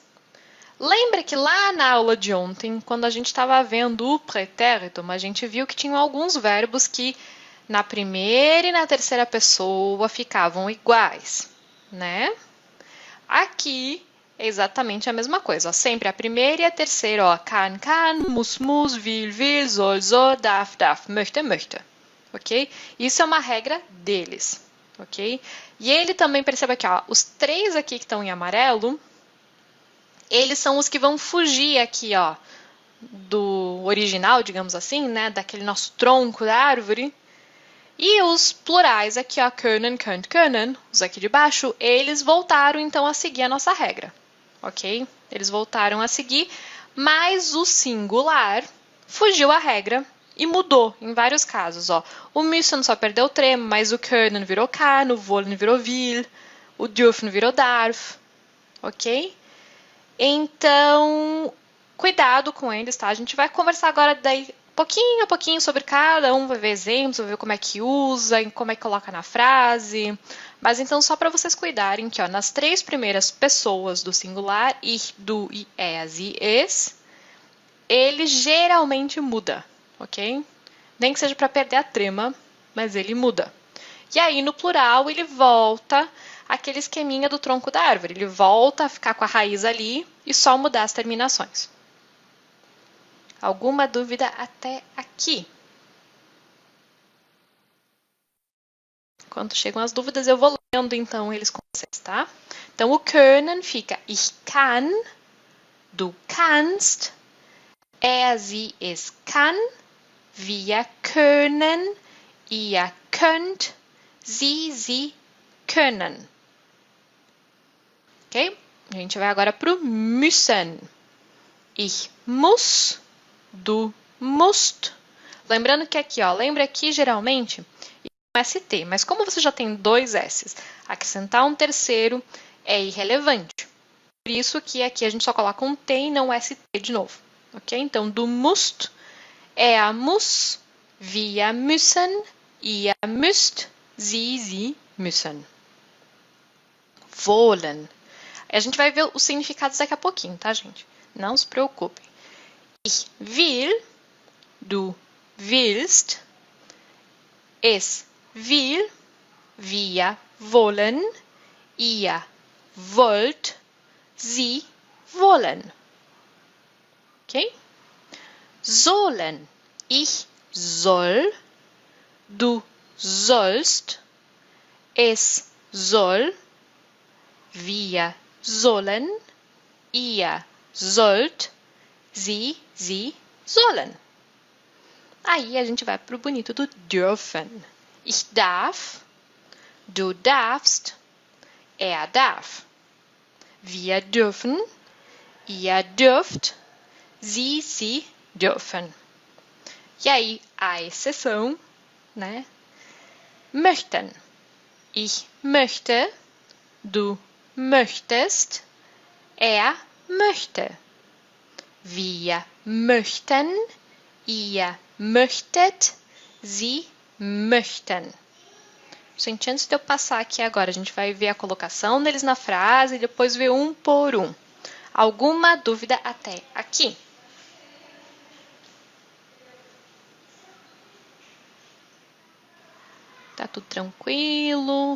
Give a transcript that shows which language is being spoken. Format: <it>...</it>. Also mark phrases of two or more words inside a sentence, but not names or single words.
<pt>Lembra que lá na aula de ontem, quando a gente estava vendo o pretérito, a gente viu que tinham alguns verbos que na primeira e na terceira pessoa ficavam iguais, né? Aqui é exatamente a mesma coisa, ó. Sempre a primeira e a terceira, ó,</pt> <de>kann, muss, will, soll, darf, möchte,</de> <pt>ok? Isso é uma regra deles, ok? E ele também, perceba aqui, ó, os 3 aqui que estão em amarelo, eles são os que vão fugir aqui, ó, do original, digamos assim, né, daquele nosso tronco da árvore. E os plurais aqui, ó,</pt> <de>können, könnt, können,</de> <pt>os aqui de baixo, eles voltaram então a seguir a nossa regra, ok? Eles voltaram a seguir, mas o singular fugiu à regra e mudou em vários casos, ó. O müssen só perdeu o trema, mas o können virou kann, o wollen virou will, o dürfen virou darf. ok? Então, cuidado com eles, tá? A gente vai conversar agora daí pouquinho a pouquinho sobre cada um, vai ver exemplos, vai ver como é que usa, como é que coloca na frase. Mas então, só para vocês cuidarem que, ó, nas 3 primeiras pessoas do singular,</pt> <de>ich, du, er, sie, es,</de> <pt>ele geralmente muda, ok? Nem que seja para perder a trema, mas ele muda. E aí, no plural, ele volta aquele esqueminha do tronco da árvore. Ele volta a ficar com a raiz ali e só mudar as terminações. Alguma dúvida até aqui? Quando chegam as dúvidas, eu vou lendo, então, eles com vocês, tá? Então, o können fica</pt> <de>ich kann, du kannst, er, sie, es kann, wir können, ihr könnt, sie können.</de> <pt>Ok? A gente vai agora para o müssen.</pt> <de>Ich muss, du musst.</de> <pt>Lembrando que aqui, ó, lembra que geralmente é um ST, mas como você já tem 2 S's, acrescentar um terceiro é irrelevante. Por isso que aqui a gente só coloca um T e não ST de novo. Ok? Então,</pt> <de>du musst, er muss, wir müssen, ihr müsst, sie müssen.</de> <pt>Wollen. A gente vai ver os significados daqui a pouquinho, tá, gente? Não se preocupem.</pt> <de>Ich will, du willst, es will, wir wollen, ihr wollt, sie wollen.</de> <pt>Ok? Sollen.</pt> <de>Ich soll, du sollst, es soll, wir sollen, ihr sollt, sie sollen.</de> <pt>Aí a gente vai para o bonito do dürfen.</pt> <de>Ich darf, du darfst, er darf. Wir dürfen, ihr dürft, sie dürfen.</de> <pt>E aí, a exceção, né? Möchten.</pt> <de>Ich möchte, du möchtest, er möchte. Wir möchten, ihr möchtet, sie möchten.</de> <pt>Gente, antes de eu passar aqui agora, a gente vai ver a colocação deles na frase e depois ver um por um. Alguma dúvida até aqui? Tá tudo tranquilo?</pt>